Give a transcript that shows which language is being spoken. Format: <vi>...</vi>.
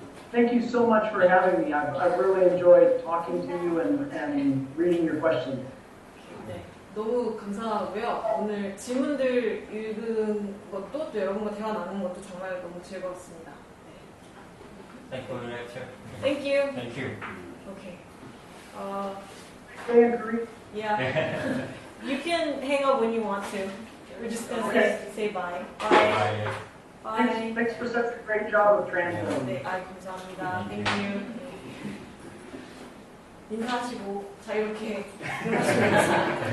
<en>Thank you so much for having me. I've really enjoyed talking to you and reading your questions.</en> <ko>네, 너무 감사하고요. 오늘 질문들 읽은 것도 또 여러분과 대화 나누는 것도 정말 너무 즐거웠습니다. 네.</ko> <en>Thank you for your lecture. Thank you. Thank you. Okay. Stay in Korea. Yeah. You can hang up when you want to. We're just gonna Okay. say bye. Bye. Bye. Thanks for such a great job of translating.</en> <ko>네, 감사합니다.</ko> <en>Thank you.</en> <ko>인사하시고 자유롭게 일어나시면</ko>